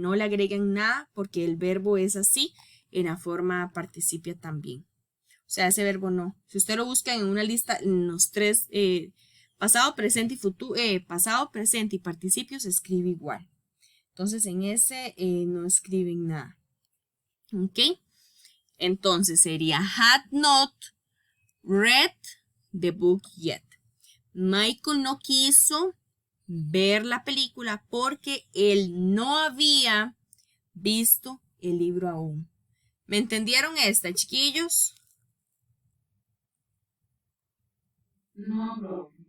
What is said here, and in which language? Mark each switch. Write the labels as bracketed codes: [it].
[es] No le agregan nada porque el verbo es así en la forma participia también. O sea, ese verbo no. Si usted lo busca en una lista, en los tres, pasado, presente y futuro, pasado, presente y participio se escribe igual. Entonces en ese no escriben nada. ¿Ok? Entonces sería [en] had not read the book yet. [es] Michael no quiso ver la película porque él no había visto el libro aún. ¿Me entendieron esta, chiquillos? No, bro.